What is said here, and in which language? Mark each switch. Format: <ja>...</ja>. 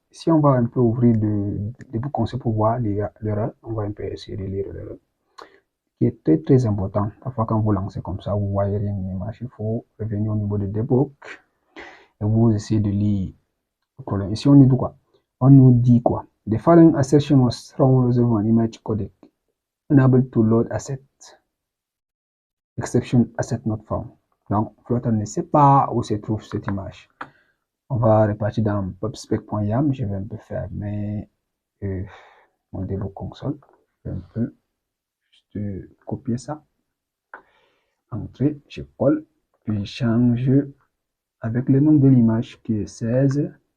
<fr>Si on va un peu ouvrir le bouton pour voir l'erreur, on va un peu essayer de lire l'erreur, qui est très très important. Parfois, quand vous lancez comme ça, vous voyez rien une image, il faut revenir au niveau de debug et vous essayez de lire le problème. Ici, on nous dit quoi? On nous dit quoi?</fr> <en>The following assertion was wrong with an image codec. Unable to load asset. Exception asset not found.</en> <fr>Donc, Flutter ne sait pas où se trouve cette image. On va repartir dans pubspec.yam. Je vais un peu fermer mon debug console. Je vais un peu juste copier ça. Entrer, je colle, puis je change avec le nom de l'image qui est 16.</fr>